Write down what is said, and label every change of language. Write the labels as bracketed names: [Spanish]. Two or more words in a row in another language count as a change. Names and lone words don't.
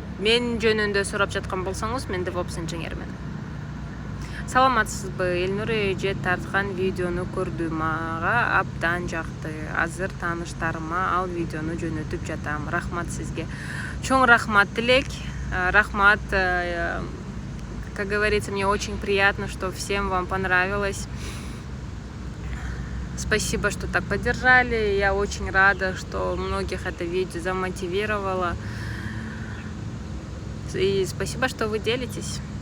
[Kyrgyz] Мен жөнүндө сурап жаткан болсоңуз, мен DevOps инженермин. Саламатсызбы? Элнур эже тарткан видеону көрдүм, мага абдан жакты. Азыр тааныштарыма ал видеону жөнөтүп жатам. Рахмат сизге. Чоң рахмат Тилек. Рахмат. [Russian] Как говорится, мне очень приятно, что всем вам понравилось. Спасибо, что так поддержали. Я очень рада, что многих это видео замотивировало. И спасибо, что вы делитесь.